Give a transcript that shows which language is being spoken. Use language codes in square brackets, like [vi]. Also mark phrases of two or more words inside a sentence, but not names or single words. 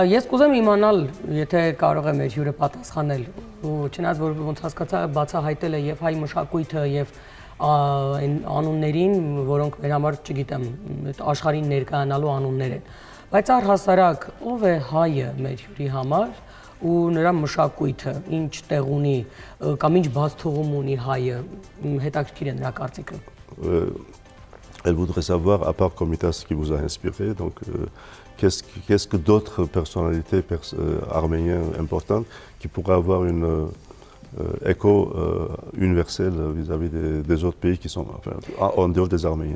[hy] Ես կուզեմ իմանալ եթե կարող եմ հյուրը պատասխանել չնայած որ ոնց հասկացա բացահայտել է եւ հայ մշակույթը եւ այն անուններին, որոնք մեր համար, չգիտեմ, աշխարհին ներկայանալու անուններ են։ Բայց առհասարակ, ով է հայը մեր հյուրի համար ու նրա մշակույթը, ինչ տեղ ունի կամ ինչ բացթողում ունի հայը, հետաքրքիր է նրա կարծիքը։ [fr] Elle voudrait savoir, à part Komitas qui vous a inspiré, donc qu'est-ce que d'autres personnalités arméniennes importantes qui pourraient avoir une écho universel vis-à-vis des autres pays qui sont en dehors des Arméniens.